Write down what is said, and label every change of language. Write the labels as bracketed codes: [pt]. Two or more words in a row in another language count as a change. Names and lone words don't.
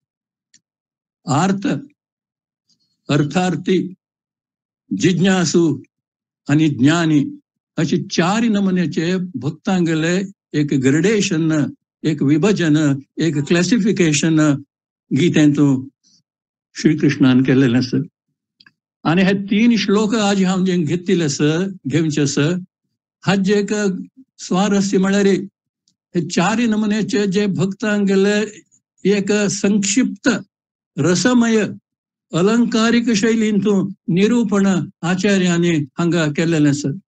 [kok] आर्त, अर्थार्थी, जिज्ञासू आणि ज्ञानी अशी 4 नमुन्याचे भक्तांगेले एक ग्रेडेशन, एक विभजन, एक क्लासिफिकेशन गीतेंतून श्रीकृष्णान केलेलं आसा. आणि हे 3 श्लोक आज हांव जे घेतले घेवचे आसा, हाजे एक स्वारस्य म्हळ्यार हे 4 नमुन्याचे जे भक्तांगेले एक संक्षिप्त रसमय अलंकारिक शैलींतून निरूपण आचार्यांनी हांगा केलेलें आसा.